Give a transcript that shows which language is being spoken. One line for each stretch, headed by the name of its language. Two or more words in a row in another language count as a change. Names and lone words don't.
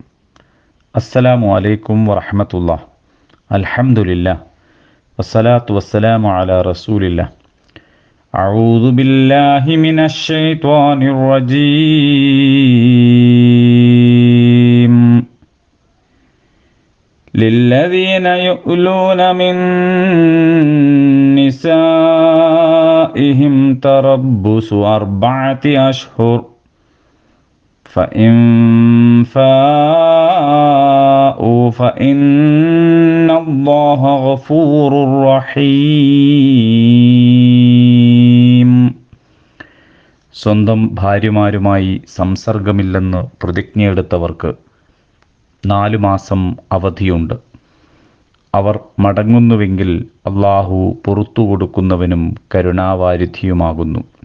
Arabic: السلام عليكم ورحمة الله. الحمد لله والصلاة والسلام على رسول الله. أعوذ بالله من الشيطان الرجيم. للذين يؤلون من نسائهم تربص 4 أشهر فإن فاءوا فإن الله غفور رحيم.
Malayalam: സ്വന്തം ഭാര്യമാരുമായി സംസർഗമില്ലെന്ന് പ്രതിജ്ഞയെടുത്തവർക്ക് 4 മാസം അവധിയുണ്ട്. അവർ മടങ്ങുന്നുവെങ്കിൽ അള്ളാഹു പുറത്തു കൊടുക്കുന്നവനും കരുണാവാരിധിയുമാകുന്നു.